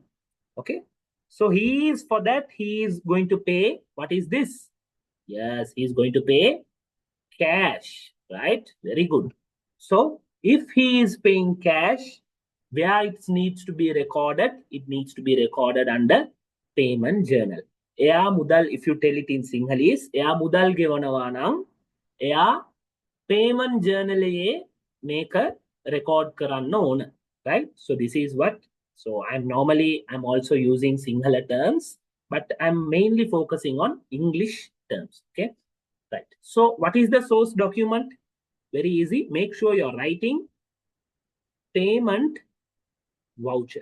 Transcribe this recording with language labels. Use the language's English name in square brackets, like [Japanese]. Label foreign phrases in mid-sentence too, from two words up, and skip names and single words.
[English] Okay, so he is, for that he is going to pay, what is this? Yes, he is going to pay cash, right? Very good. So if he is paying cash, where it needs to be recorded, it needs to be recorded under payment journal. [Sinhala] එයා මුදල්, [English] if you tell it in Sinhalese, [Sinhala] එයා මුදල් ගෙවනවා නම් එයා [English] payment journal [Sinhala] එකේ මේක record කරන්න ඕන, [English] right? So this is what, so I'm also using Sinhala terms, but I'm mainly focusing on English terms. Okay, right. So what is the source document? Very easy. Make sure you're writing payment voucher.